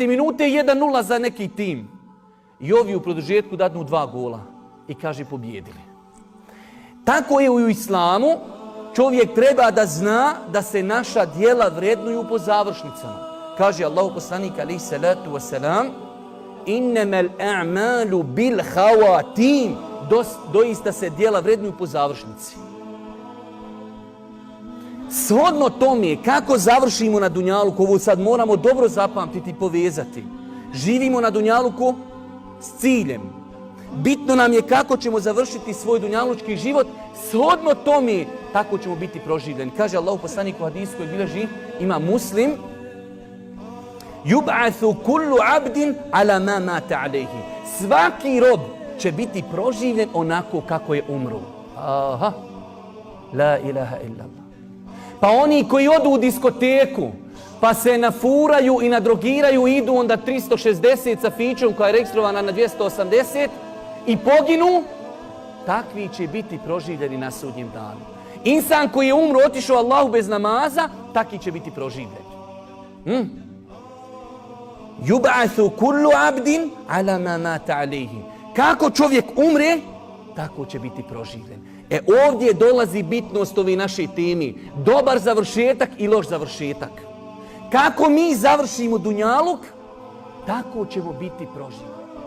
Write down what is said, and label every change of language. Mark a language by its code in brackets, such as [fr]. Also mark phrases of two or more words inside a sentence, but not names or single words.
[bs] minute 1-0 za neki tim. I ovi u produžetku dadnu 2 gola i kaže pobjedili. Tako je u islamu, čovjek treba da zna da se naša djela vrednuju po završnicama. Kaže Allahu poslanik [ar] عليه الصلاة والسلام: "إنما الأعمال بالخواتيم." [bs] Doista se djela vrednuju po završnici. Shodno tome kako završimo na dunjaluku, ovo sad moramo dobro zapamtiti i povezati. Živimo na dunjaluku s ciljem. Bitno nam je kako ćemo završiti svoj dunjalučki život, shodno tome tako ćemo biti proživljeni. Kaže Allahu poslanik u hadisu koji bilježi ima Muslim: [ar] "يبعث كل عبد على ما مات عليه." [bs] Svaki rob će biti proživljen onako kako je umro. [ar] Aha. لا إله إلا الله. [bs] Pa oni koji odu u diskoteku, pa se nafuraju i nadrogiraju, idu onda 360 sa fićom koja je registrovana na 280 i poginu, takvi će biti proživljeni na sudnjem danu. Insan koji je umro, otišao Allahu bez namaza, takvi će biti proživljeni. [ar] يبعث كل عبد على ما مات عليه. [bs] Kako čovjek umre, tako će biti proživljen. Ovdje dolazi bitnost ove naše teme. Dobar završetak i loš završetak. Kako mi završimo dunjaluk, tako ćemo biti proživljeni.